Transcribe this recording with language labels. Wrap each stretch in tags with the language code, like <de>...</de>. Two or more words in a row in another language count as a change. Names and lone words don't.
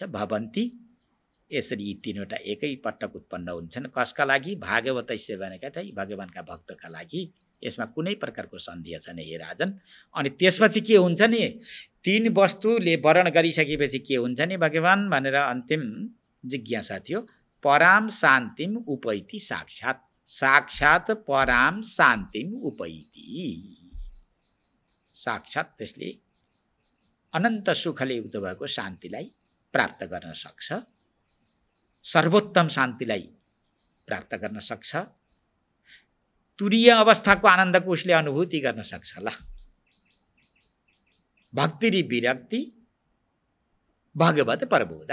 <ne>भवन्ती यसरी यी तीनवटा एकै पटक उत्पन्न हुन्छन्। कसका लागि? भागवतैस्य भनेका चाहिँ भगवानका भक्तका लागि। यसमा कुनै प्रकारको सन्देह छैन हे राजन। अनि त्यसपछि के हुन्छ नि, तीन वस्तुले वर्ण गरिसकेपछि के हुन्छ नि भगवान भनेर अन्तिम जिज्ञासा थियो।</ne> <sa>पराम शान्तिम उपैति साक्षात्, साक्षात् पराम शान्तिम उपैति।</sa> <ne>साक्षात् त्यसले अनन्त सुखले युक्त भएको शान्तिलाई प्राप्त गर्न सक्छ, सर्वोत्तम शान्तिलाई प्राप्त गर्न सक्छ, तुरीय अवस्थाको आनन्दको उसले अनुभूति गर्न सक्छ। ल, भक्ति र विरक्ति भगवत प्रबोध।</ne>